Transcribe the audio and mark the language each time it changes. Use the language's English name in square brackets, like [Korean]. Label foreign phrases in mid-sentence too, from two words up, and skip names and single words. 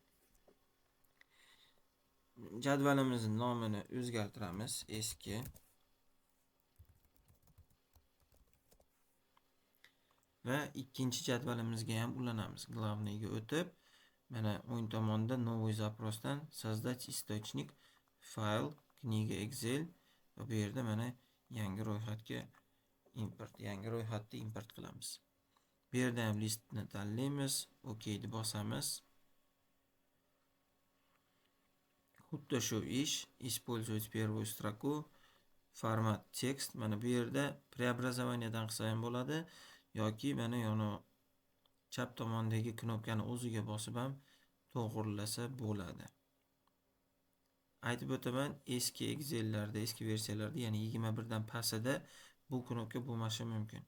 [Uzbek] Jadvalimizning nomini o'zgartiramiz, eski. Va ikkinchi jadvalimizga ham ulanamiz. Главныйga o'tib, mana o'ng tomonda [Russian] новый запросdan создать источник [Uzbek] fayl kniga Excel va bu yerda mana yangi ro'yxatga yangi ro'yxatni import qilamiz. Bu yerda ham listni tanlaymiz, OK ni bosamiz. Xuddi shu ish, [Russian] использовать первую строку, [English] format text. [Uzbek] Mana bu yerda преобразованиеdan qilsa ham bo'ladi yoki mana yana chap tomondagi knopkani o'ziga bosib ham to'g'rilasa bo'ladi. Aytib o'taman, eski Excel'larda, eski versiyalarda, ya'ni 21dan pastida bu knopka bo'lmashi mumkin.